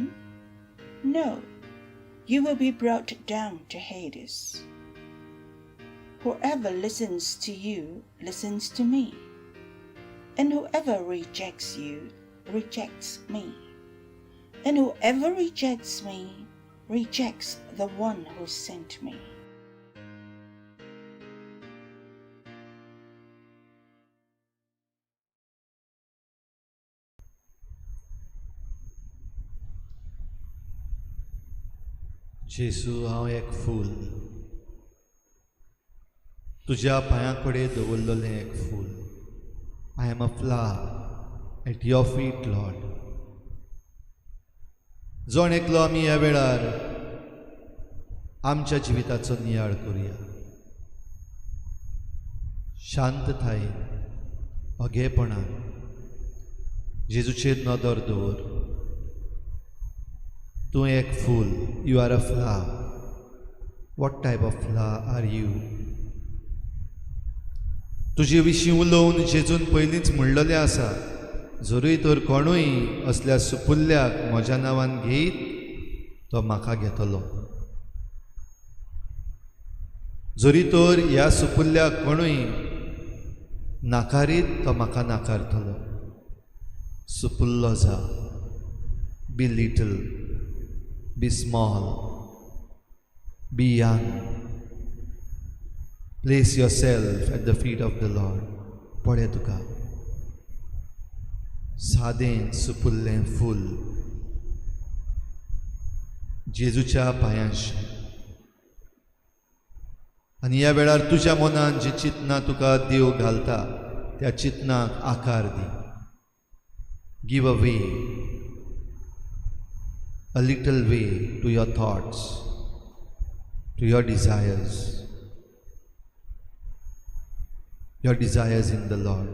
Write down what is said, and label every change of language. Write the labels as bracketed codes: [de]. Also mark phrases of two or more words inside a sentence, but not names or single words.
[en] No, you will be brought down to Hades. Whoever listens to you listens to me, and whoever rejects you rejects me, and whoever rejects me rejects the one who sent me. [kok] जेसू, हांव एक फूल, तुज्या पांयां कडेन दवरलेलें एक फूल. [en] I am a flower at your feet, Lord. [kok] जोण एकलो आमी ह्या वेळार आमच्या जिविताचो नियाळ करुया. शांततायेन, ओगेपणान जेजूचेर नदर दवर. तूं एक फूल. [en] You are a flower. What type of flower are you? [kok] तुजे विशीं उलोवन जेजून पयलींच म्हणलेलें आसा जरूय तर कोणूय असल्या सुपुल्ल्याक म्हज्या नांवान घेयत तो म्हाका घेतलो. जरी तर ह्या सुपुल्ल्याक कोणूय नाकारीत तो म्हाका नाकारतलो. सुपुल्लो जा. [en] Be little, be small, be young. प्लेस yourself at the feet of the Lord. [kok] पळय तुका सादें सुपुल्लें फूल जेजूच्या पांयांशी. आनी ह्या वेळार तुज्या मनान जी चिंतना तुका देव घालता त्या चिंतनाक आकार दी. [en] Give a way, a little way to your thoughts, to your desires. Your desires in the Lord.